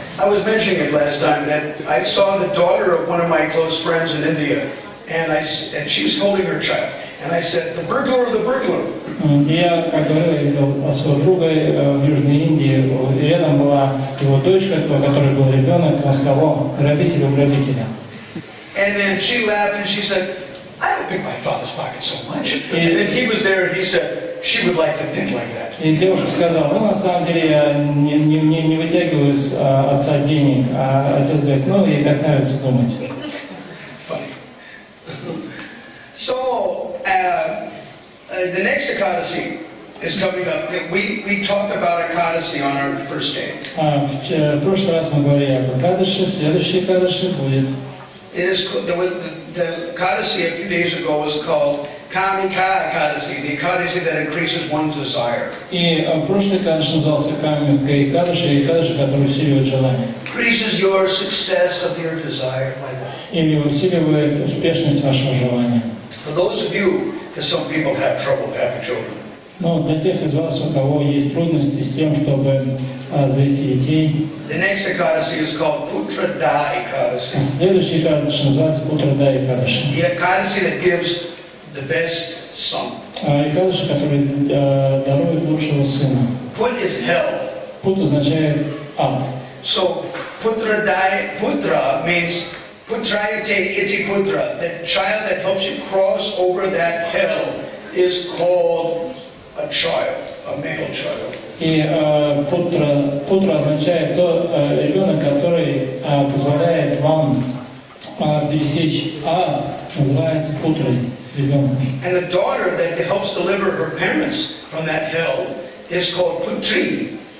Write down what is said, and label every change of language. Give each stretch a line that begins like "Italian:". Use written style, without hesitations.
English: I was mentioning it last time that I saw the daughter of one of my close friends in India, and she was holding her child, and I said, "The burglar, the burglar."
Russian: Я, как говорил, видел своего друга в Южной Индии, и рядом была его дочка, у которой был ребенок, он сказал, грабитель у грабителя.
English: And then she laughed and she said, "I don't pick my father's pocket so much." And then he was there and he said, she would like to think like that.
Russian: И девушка сказала, на самом деле я не вытягиваю с отца денег, а отец говорит, ей так нравится думать.
English: Funny. So, the next Ekadasi is coming up. We talked about Ekadasi on our first day.
Russian: В прошлый раз мы говорили об Экадаши, следующий Экадаши будет.
English: The Ekadasi a few days ago was called Kamika Ekadasi, the Ekadasi that increases one's desire.
Russian: И прошлый Экадаши назывался Камика Экадаши, Экадаши, который усиливает желание.
English: Increases your success of your desire by that.
Russian: Или усиливает успешность вашего желания.
English: For those of you, because some people have trouble having children.
Russian: Но для тех из вас, у кого есть трудности с тем, чтобы завести детей,
English: the next Ekadasi is called Putra Da Ekadasi.
Russian: Следующий Экадаши называется Путра Да Экадаши.
English: The Ekadasi that gives the best son.
Russian: Экадаши, который дарует лучшего сына.
English: Put is hell.
Russian: Пут означает ад.
English: So putra means
Sanskrit: putrayate iti putra.
English: The child that helps you cross over that hell is called a child, a male child.
Russian: И путра означает ребенок, который позволяет вам пересечь ад, называется путрой, ребенком.
English: And the daughter that helps deliver her parents from that hell is called putri.